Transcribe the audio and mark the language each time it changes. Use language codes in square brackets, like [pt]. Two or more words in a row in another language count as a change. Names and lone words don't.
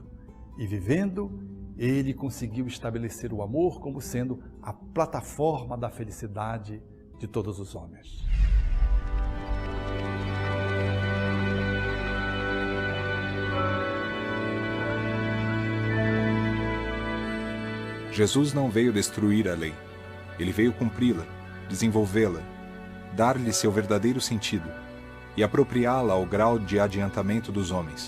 [pt] E vivendo, ele conseguiu estabelecer o amor como sendo a plataforma da felicidade de todos os homens. Jesus não veio destruir a lei. Ele veio cumpri-la, desenvolvê-la, dar-lhe seu verdadeiro sentido e apropriá-la ao grau de adiantamento dos homens.